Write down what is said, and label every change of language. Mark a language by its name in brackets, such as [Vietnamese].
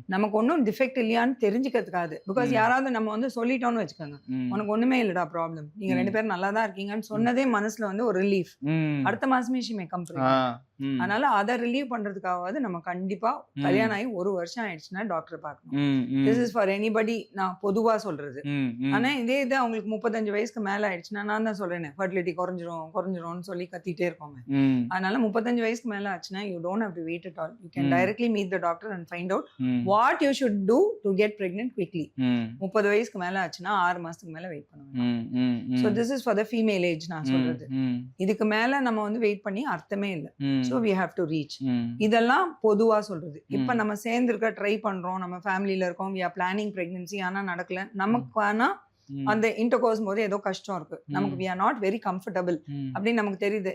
[Tamil] நமக்கு ஒன்றும் டிஃபெக்ட் இல்லையான்னு தெரிஞ்சுக்கிறதுக்காது. பிகாஸ் யாராவது நம்ம வந்து சொல்லிட்டோம்னு வச்சுக்கோங்க, உனக்கு ஒண்ணுமே இல்லடா ப்ராப்ளம், நீங்க 2 பேரும் நல்லா தான் இருக்கீங்கன்னு சொன்னதே மனசுல வந்து ஒரு ரிலீஃப். அடுத்த மாசமே [English] She may come. [Tamil] அதனால அதை ரிலீவ் பண்றதுக்காவது நம்ம கண்டிப்பா கல்யாணம் ஆகி 1 வருஷம் ஆயிடுச்சுன்னா டாக்டர் பார்க்கணும். [English] this is for anybody, [Tamil] நான் பொதுவா சொல்றது. ஆனா இதே இது அவங்களுக்கு 35 வயசுக்கு மேல ஆயிடுச்சுன்னா நான் தான் சொல்றேன் ஃபர்டிலிட்டி குறைஞ்சிரும்னு சொல்லி கத்திட்டே இருக்கோங்க. அதனால 35 வயசுக்கு மேல ஆச்சுன்னா [English] you don't have to wait at all. You can directly meet the doctor and find out what you should do to get pregnant quickly. [Tamil] 30 வயசுக்கு மேல ஆச்சுன்னா 6 மாசத்துக்கு மேல வெயிட் பண்ணுவாங்க. [English] So this is for the female age [Tamil] நான் சொல்றது. இதுக்கு மேல நம்ம வந்து வெயிட் பண்ணி அர்த்தமே இல்லை. [English] So we have to reach. [Tamil] இதெல்லாம் பொதுவா சொல்றது. இப்ப நம்ம சேர்ந்துருக்க ட்ரை பண்றோம், நம்ம ஃபேமிலியில இருக்கோம், [English] we are planning pregnancy, [Tamil] ஆனா நடக்கல. நமக்கு ஆனா அந்த இன்டர்கோர்ஸ் போது ஏதோ கஷ்டம் இருக்கு, நமக்கு [English] we are not very comfortable [Tamil] அப்படின்னு நமக்கு தெரியுது.